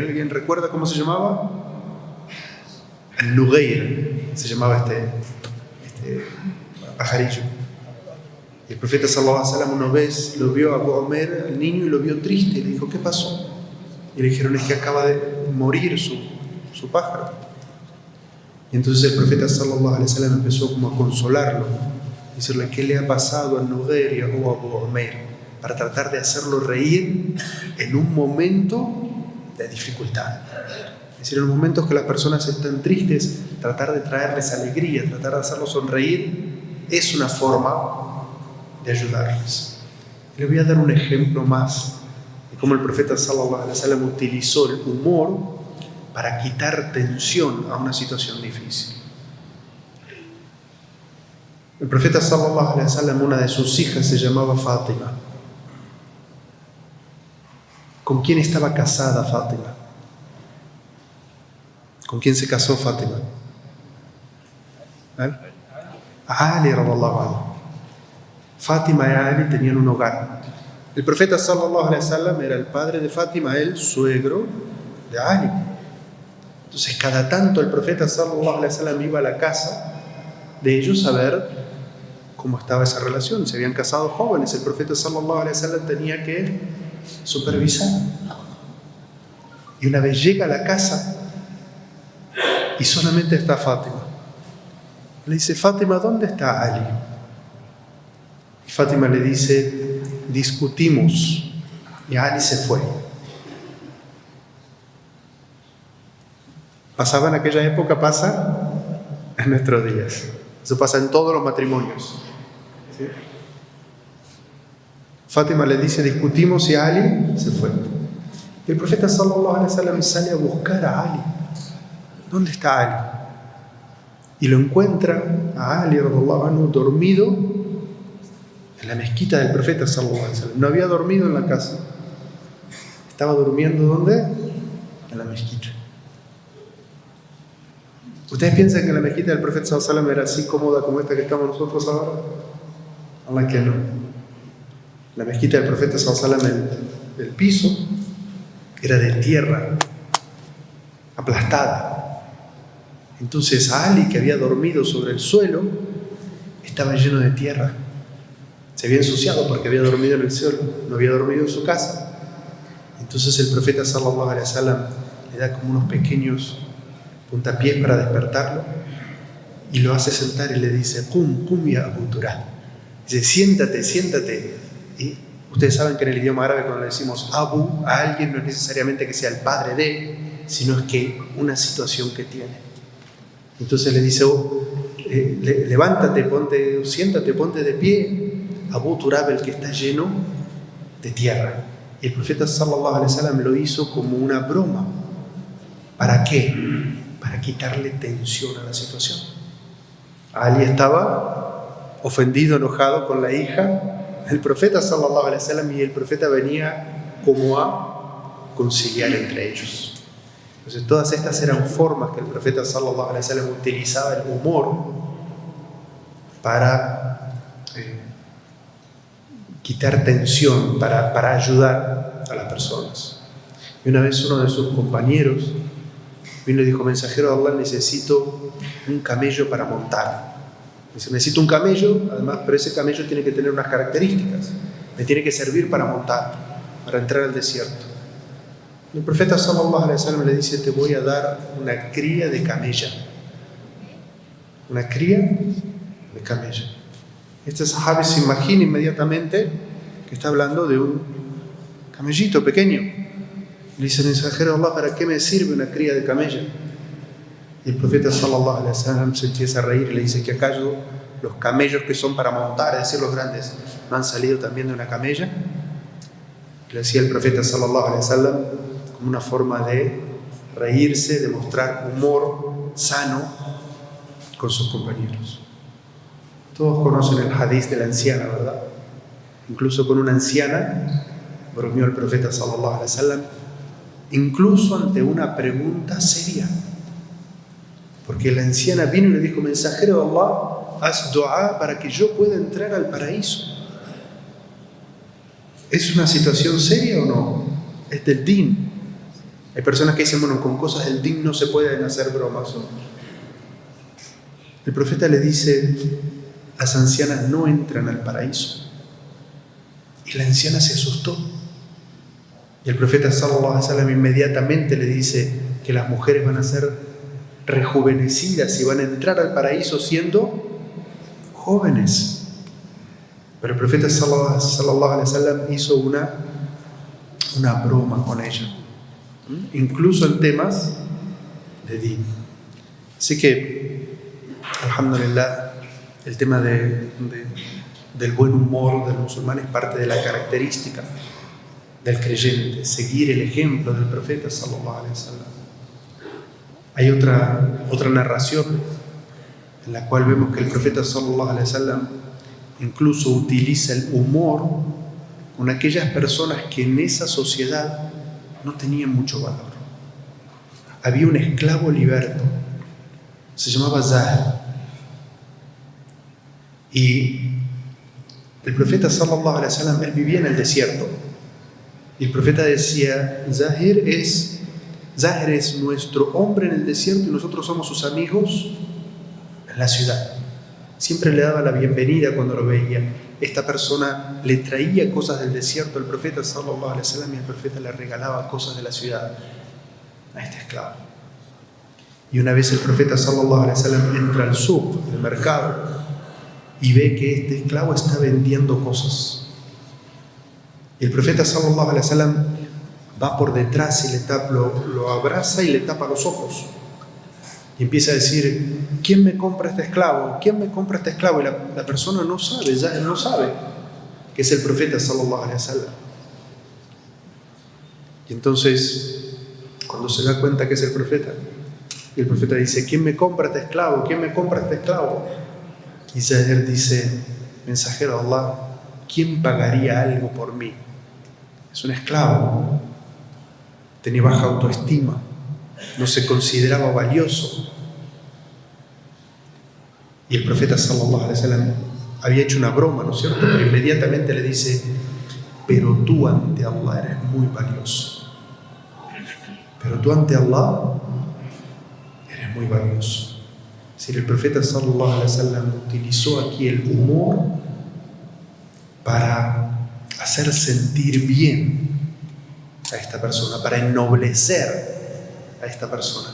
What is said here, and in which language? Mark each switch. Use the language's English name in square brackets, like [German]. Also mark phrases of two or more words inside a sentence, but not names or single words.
[Spanish] ¿Alguien recuerda cómo se llamaba? Al-Nughair se llamaba este pajarillo. Y el profeta [Arabic] صلى الله عليه وسلم [Spanish] una vez lo vio a Abu Umair, al niño, y lo vio triste y le dijo, ¿qué pasó? Y le dijeron, es que acaba de morir su pájaro. Y entonces el profeta [Arabic] صلى الله عليه وسلم [Spanish] empezó como a consolarlo, decirle, ¿qué le ha pasado a Nughair y a Abu Umair? Para tratar de hacerlo reír en un momento de dificultad. Es decir, en los momentos que las personas están tristes, tratar de traerles alegría, tratar de hacerlos sonreír, es una forma de ayudarles. Le voy a dar un ejemplo más de cómo el profeta [Arabic] صلى الله عليه وسلم [Spanish] utilizó el humor para quitar tensión a una situación difícil. El profeta [Arabic] صلى الله عليه وسلم, [Spanish] una de sus hijas se llamaba Fátima. ¿Con quién estaba casada Fátima? ¿Con quién se casó Fátima? Ali [Arabic] رضي الله عنه. [Spanish] Fátima y Ali tenían un hogar. El profeta [Arabic] صلى الله عليه وسلم [Spanish] era el padre de Fátima, el suegro de Ali. Entonces cada tanto el profeta [Arabic] صلى الله عليه وسلم [Spanish] iba a la casa de ellos a ver cómo estaba esa relación. Se habían casado jóvenes, el profeta [Arabic] صلى الله عليه وسلم [Spanish] tenía que supervisar. Y una vez llega a la casa y solamente está Fátima. Le dice, Fátima, ¿dónde está Ali? Y Fátima le dice, discutimos y Ali se fue. Pasaba en aquella época, pasa en nuestros días. Eso pasa en todos los matrimonios. ¿Sí? Fátima le dice, discutimos y Ali se fue. Y el profeta [Arabic] صلى الله عليه وسلم [Spanish] sale a buscar a Ali. ¿Dónde está Ali? Y lo encuentra a Ali [Arabic] رضي الله عنه [Spanish] dormido en la mezquita del profeta [Arabic] صلى الله عليه وسلم. [Spanish] No había dormido en la casa. Estaba durmiendo ¿dónde? En la mezquita. ¿Ustedes piensan que la mezquita del profeta [Arabic] صلى الله عليه وسلم [Spanish] era así cómoda como esta que estamos nosotros ahora? Allah que no. La mezquita del profeta [Arabic] صلى الله عليه وسلم, [Spanish] el piso era de tierra, aplastada. Entonces a Ali, que había dormido sobre el suelo, estaba lleno de tierra. Se había ensuciado porque había dormido en el suelo, no había dormido en su casa. Entonces el profeta [Arabic] صلى الله عليه وسلم [Spanish] le da como unos pequeños puntapiés para despertarlo y lo hace sentar y le dice: [Arabic] قم يا أبا تراب. [Spanish] Dice: siéntate. Y ustedes saben que en el idioma árabe, cuando le decimos Abu a alguien, no es necesariamente que sea el padre de, sino es que una situación que tiene. Entonces le dice: levántate, siéntate, ponte de pie. Abu Turab, el que está lleno de tierra. Y el profeta [Arabic] صلى الله عليه وسلم [Spanish] lo hizo como una broma. ¿Para qué? Para quitarle tensión a la situación. Ali estaba ofendido, enojado con la hija del profeta [Arabic] صلى الله عليه وسلم, [Spanish] y el profeta venía como a conciliar entre ellos. Entonces todas estas eran formas que el profeta [Arabic] صلى الله عليه وسلم [Spanish] utilizaba el humor para quitar tensión, para ayudar a las personas. Y una vez uno de sus compañeros vino y dijo: mensajero de Allah, necesito un camello para montar. Dice: necesito un camello, además, pero ese camello tiene que tener unas características. Me tiene que servir para montar, para entrar al desierto. Y el profeta [Arabic] صلى الله عليه وسلم [Spanish] le dice: te voy a dar una cría de camella. Una cría de camella. Este sahabi se imagina inmediatamente que está hablando de un camellito pequeño. Le dice: mensajero de Allah, ¿para qué me sirve una cría de camella? Y el profeta [Arabic] صلى الله عليه وسلم [Spanish] se empieza a reír y le dice: ¿que acaso los camellos que son para montar, es decir, los grandes, no han salido también de una camella? Le decía el profeta [Arabic] صلى الله عليه وسلم [Spanish] como una forma de reírse, de mostrar humor sano con sus compañeros. Todos conocen el hadith de la anciana, ¿verdad? Incluso con una anciana bromeó el profeta [Arabic] صلى الله عليه وسلم, [Spanish] incluso ante una pregunta seria. Porque la anciana vino y le dijo: mensajero de Allah, haz dua para que yo pueda entrar al paraíso. ¿Es una situación seria o no? Es del din. Hay personas que dicen: bueno, con cosas del din no se pueden hacer bromas. El profeta le dice: las ancianas no entran al paraíso. Y la anciana se asustó. Y el profeta [Arabic] صلى الله عليه وسلم [Spanish] inmediatamente le dice que las mujeres van a ser rejuvenecidas y van a entrar al paraíso siendo jóvenes. Pero el profeta [Arabic] صلى الله عليه وسلم [Spanish] hizo una broma con ella, incluso en temas de din. Así que, alhamdulillah, el tema del buen humor del musulmán es parte de la característica del creyente, seguir el ejemplo del profeta [Arabic] صلى الله عليه وسلم. [Spanish] Hay otra narración en la cual vemos que el profeta [Arabic] صلى الله عليه وسلم [Spanish] incluso utiliza el humor con aquellas personas que en esa sociedad no tenían mucho valor. Había un esclavo liberto, se llamaba Zahir. Y el profeta [Arabic] صلى الله عليه وسلم, [Spanish] él vivía en el desierto. Y el profeta decía: Zahir es nuestro hombre en el desierto y nosotros somos sus amigos en la ciudad. Siempre le daba la bienvenida cuando lo veía. Esta persona le traía cosas del desierto al profeta [Arabic] صلى الله عليه وسلم [Spanish] y el profeta le regalaba cosas de la ciudad a este esclavo. Y una vez el profeta [Arabic] صلى الله عليه وسلم [Spanish] entra al suq, el mercado, y ve que este esclavo está vendiendo cosas. Y el profeta [Arabic] صلى الله عليه وسلم [Spanish] va por detrás y lo abraza y le tapa los ojos. Y empieza a decir: ¿quién me compra este esclavo? ¿Quién me compra este esclavo? Y la persona no sabe, ya no sabe que es el profeta [Arabic] صلى الله عليه وسلم. [Spanish] Y entonces, cuando se da cuenta que es el profeta, y el profeta dice: ¿quién me compra este esclavo? ¿Quién me compra este esclavo? Y Zahir dice: mensajero de Allah, ¿quién pagaría algo por mí? Es un esclavo, tenía baja autoestima, no se consideraba valioso. Y el profeta [Arabic] صلى الله عليه وسلم [Spanish] había hecho una broma, ¿no es cierto? Pero inmediatamente le dice: pero tú ante Allah eres muy valioso. pero tú ante Allah eres muy valioso. Si el profeta [Arabic] صلى الله عليه وسلم [Spanish] utilizó aquí el humor para hacer sentir bien a esta persona, para ennoblecer a esta persona.